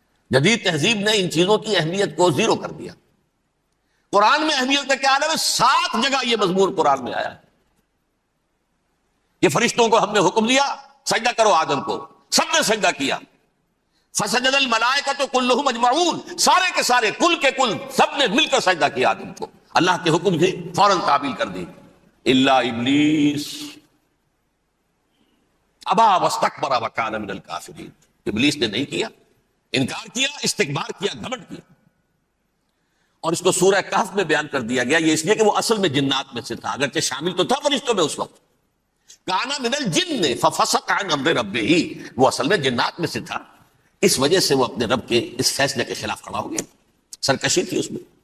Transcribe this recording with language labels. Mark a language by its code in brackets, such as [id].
[ur] جدید تہذیب نے ان چیزوں کی اہمیت کو زیرو کر دیا. قرآن میں اہمیت کا کیا عالم ہے؟ 7 جگہ یہ مضمون قرآن میں آیا ہے کہ فرشتوں کو ہم نے حکم دیا سجدہ کرو آدم کو، سب نے سجدہ کیا. [ar] فسجد الملائکۃ کلھم اجمعون، [ur] سارے کے سارے، کل کے کل، سب نے مل کر سجدہ کیا آدم کو. اللہ کے حکم سے فوراً تعبیل کر دی. [ar] الا ابلیس ابا واستکبر وکان من الکافرین. [ur] ابلیس نے نہیں کیا، انکار کیا، استکبار کیا، گھمنڈ کیا. اور اس کو سورہ کہف میں بیان کر دیا گیا. یہ اس لیے کہ وہ اصل میں جنات میں سے تھا، اگرچہ شامل تو تھا فرشتوں میں اس وقت. [ar] کانا من الجن ففسق عن امر ربہ، [ur] وہ اصل میں جنات میں سے تھا، اس وجہ سے وہ اپنے رب کے اس فیصلے کے خلاف کھڑا ہو گیا. سرکشی تھی اس میں.